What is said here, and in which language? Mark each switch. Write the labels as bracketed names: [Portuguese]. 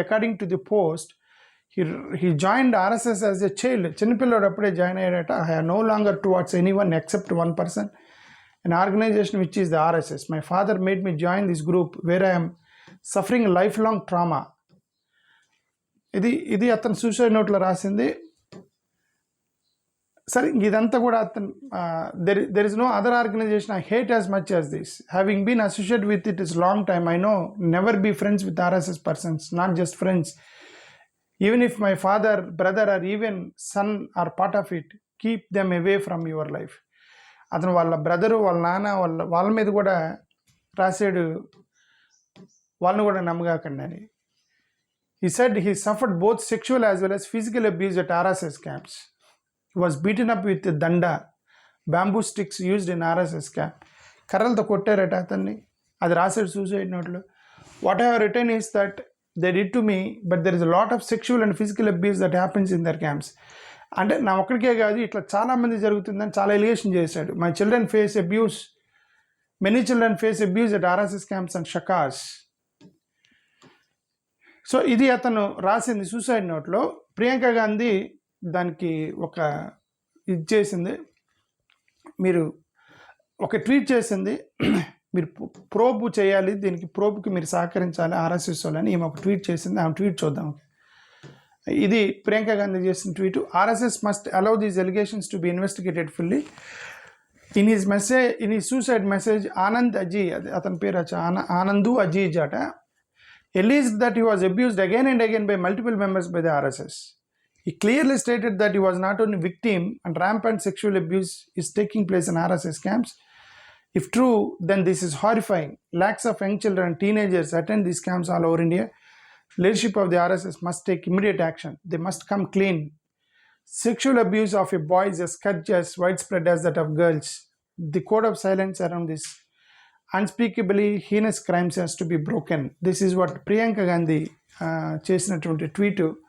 [English] According to the post, he joined RSS as a child. [Telugu] చిన్నపిల్లడు అప్పుడే join అయ్యాడట. [English] I have no longer towards anyone except one person, an organization which is the RSS. My father made me join this group where I am suffering lifelong trauma. [Telugu] ఇది అతను suicide నోట్లో రాసింది. సరే, ఇదంతా కూడా అతను [English] There is no other organization I hate as much as this. Having been associate with it is long time, I no never be friends with RSS persons, not just friends. Even if my father, brother or even son are part of it, keep them away from your life. [Telugu] అతను వాళ్ళ brother, వాళ్ళ నాన్న, వాళ్ళ మీద కూడా రాసాడు, వాళ్ళని కూడా నమ్మగాకండి అని. [English] He said he suffered both sexual as well as physical abuse at RSS camps. He was beaten up with danda, bamboo sticks used in RSS camp. [Telugu] కర్రలతో కొట్టారట అతన్ని. అది రాసాడు సూసైడ్ నోట్లో. [English] What I have written is that they did to me, but there is a lot of sexual and physical abuse that happens in their camps. [Telugu] అంటే నా ఒక్కడికే కాదు, ఇట్లా చాలామంది జరుగుతుందని చాలా ఎలిగేషన్ చేశాడు. [English] My children face abuse, many children face abuse at RSS camps and shakhas. [Telugu] So ఇది అతను రాసింది సూసైడ్ నోట్లో. ప్రియాంక గాంధీ దానికి ఒక ఇది చేసింది, మీరు ఒక ట్వీట్ చేసింది, మీరు ప్రోబ్ చేయాలి, దీనికి ప్రోబ్కి మీరు సహకరించాలి ఆర్ఎస్ఎస్ వాళ్ళని ఈమె ఒక ట్వీట్ చేసింది. ఆమె ట్వీట్ చూద్దాం. ఇది ప్రియాంక గాంధీ చేసిన tweet. [English] RSS must allow these allegations to be investigated fully. In his suicide message, Anand Aji, [Telugu] అతని పేరు ఆనందు అజీజ్ అట, [English] alleged that he was abused again and again by multiple members by the RSS. He clearly stated that he was not only victim and rampant sexual abuse is taking place in RSS camps. If true, then this is horrifying. Lakhs of young children and teenagers attend these camps all over India. Leadership of the RSS must take immediate action. They must come clean. Sexual abuse of a boy is as scourge as widespread as that of girls. The code of silence around this unspeakably heinous crimes has to be broken. This is what [Telugu] Priyanka Gandhi చేసినటువంటి tweet.